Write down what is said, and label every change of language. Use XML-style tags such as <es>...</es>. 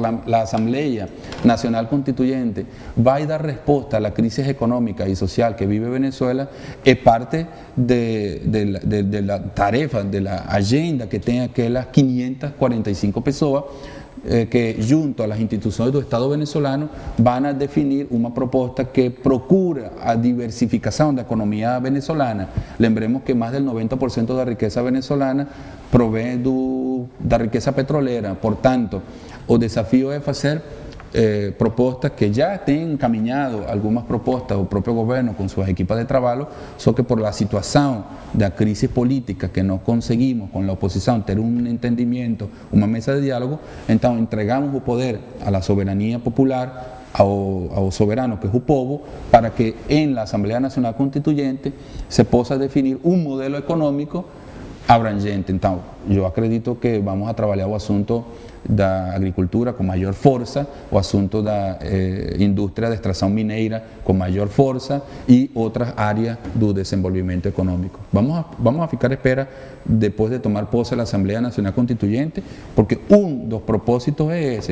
<pt>a Assembleia Nacional Constituinte vai dar resposta à crise econômica e social que vive Venezuela, é parte da tarefa, da agenda que tem aquelas 545 pessoas que</pt> <es>junto a las instituciones del Estado venezolano van a definir una propuesta que procura a diversificación de la economía venezolana. Lembremos que más del 90% de la riqueza venezolana proviene de la riqueza petrolera. Por tanto, el desafío es hacer propuestas que ya tienen encaminado algunas propuestas o propio gobierno con sus equipos de trabajo, solo que por la situación de la crisis política que no conseguimos con la oposición tener un entendimiento, una mesa de diálogo, entonces entregamos el poder a la soberanía popular,</es> <pt>ao soberano</pt> <es>que es el pueblo, para que en la Asamblea Nacional Constituyente se pueda definir un modelo económico abrangente. Entonces, yo acredito que vamos a trabajar el asunto</es> <pt>da agricultura com maior força, o assunto da indústria de extração mineira com maior força e outras áreas do desenvolvimento econômico. Vamos a ficar à espera depois de tomar posse da Assembleia Nacional Constituinte, porque um dos propósitos é esse.</pt>